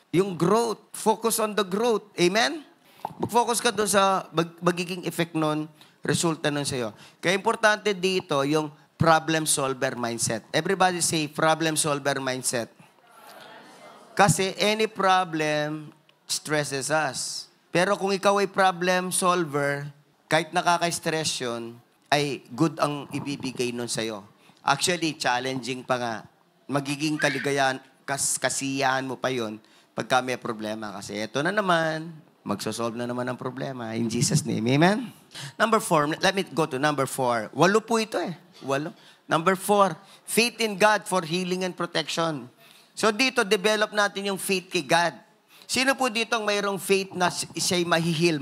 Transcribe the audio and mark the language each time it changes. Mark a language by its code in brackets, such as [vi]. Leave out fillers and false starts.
[tl] Yung growth. [en] Focus on the growth. [tl] Amen? Mag-focus ka doon sa magiging effect nun, resulta nun sa'yo. Kaya importante dito yung problem solver mindset. [en] Everybody say problem solver mindset. Kasi any problem stresses us. [tl] Pero kung ikaw ay problem solver, kahit nakaka-stress yun, ay good ang ibibigay nun sa'yo. Actually, challenging pa nga. Magiging kaligayahan, kasiyahan mo pa yun pagka may problema. Kasi eto na naman, magsosolve na naman ang problema. [en] In Jesus' name, amen? Number 4, let me go to number 4. [tl] 8 po ito eh. [en] 8. Number 4, faith in God for healing and protection. [tl] So dito, develop natin yung faith kay God. Sino po dito ang mayroong faith na siya'y mahihil?